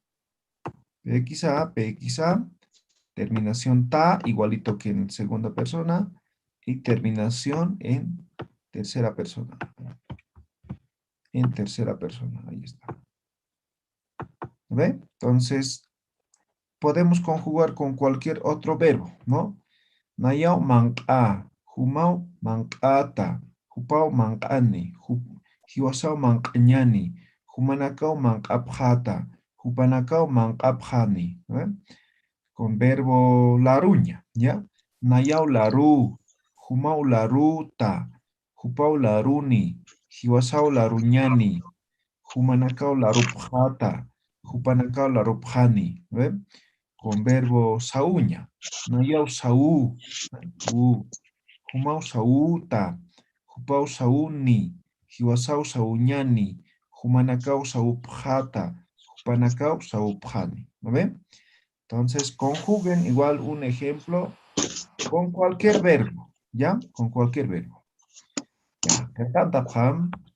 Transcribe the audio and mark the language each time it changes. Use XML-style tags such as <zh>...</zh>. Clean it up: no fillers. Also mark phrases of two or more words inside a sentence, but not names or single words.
<es>PXA, terminación ta, igualito que en segunda persona, y terminación en tercera persona. En tercera persona, ahí está. ¿Ve? Entonces, podemos conjugar con cualquier otro verbo, ¿no?</es> <ay>Nayao manqa, humao manqata, hupao manqani, hiwasao manqañani, humanakao manqapjata, hupanakao manqapjani,</ay> <es>¿eh? Con verbo laruña, ¿ya?</es> <ay>Nayao laru, humao laruta, hupao laruni, hiwasao laruñani, humanakao larupjata, hupanakao larupjani, ¿ve?</ay> <es>Con verbo sauña.</es> <ay>Nayau sau, humau sauta, hupau sauni, hiwasau sauñani, humanakau saupjata, hupanakau saupjani.</ay> <es>¿No ven? Entonces, conjuguen igual un ejemplo con cualquier verbo, ¿ya? Con cualquier verbo. Ya, ¿qué pam?</es>